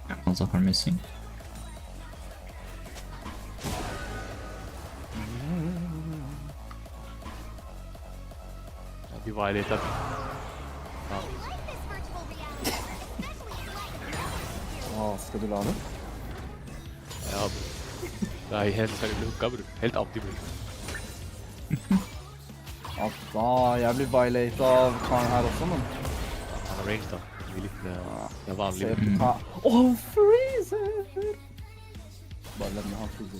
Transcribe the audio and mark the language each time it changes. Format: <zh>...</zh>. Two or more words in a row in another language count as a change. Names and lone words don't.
<en>Also are missing.</en> <no>Ja, vi var litt der. Ja.</no> <en>I like this virtual reality, especially its light.</en> <no>Skal du la det? Ja, bror. Det er helt seriøst hooka, bror. Helt anti, bror. Jeg blir violated av karen her også, men... Han har range, da. Det er litt det er vanlig. Se på hva... Åh, freezer! Bare la meg ha freezer.</no>